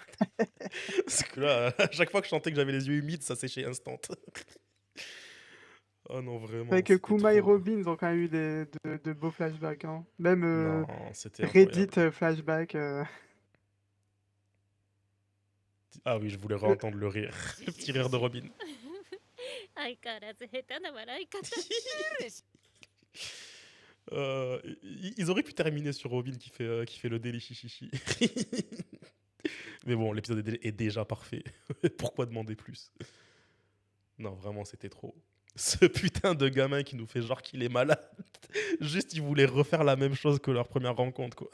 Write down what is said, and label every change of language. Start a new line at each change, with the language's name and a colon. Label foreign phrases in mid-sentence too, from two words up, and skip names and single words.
French: Parce que là, à chaque fois que je sentais que j'avais les yeux humides, ça séchait instant. Oh non, vraiment. c'est que c'était Kuma et trop- Robin, ils ont quand même eu de beaux flashbacks. Hein. Même Non, c'était incroyable. Reddit flashback. Ah oui, je voulais réentendre le rire. Le petit rire de Robin.
Japanese: 相変わらず下手な笑い方
French: Ils auraient pu terminer sur Robin qui fait le délit chichichi. Mais bon, l'épisode est déjà parfait. Pourquoi demander plus? Non, vraiment, c'était trop. Ce putain de gamin qui nous fait genre qu'il est malade. Juste, il voulait refaire la même chose que leur première rencontre, quoi.